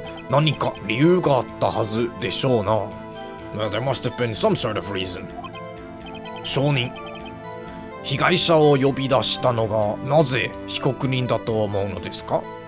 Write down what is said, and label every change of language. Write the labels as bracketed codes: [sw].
[ja] 何か理由があったはずでしょうな. [en] There must have been some sort of reason. [ja] 証人被害者を呼び出したのがなぜ被告人だと思うのですか?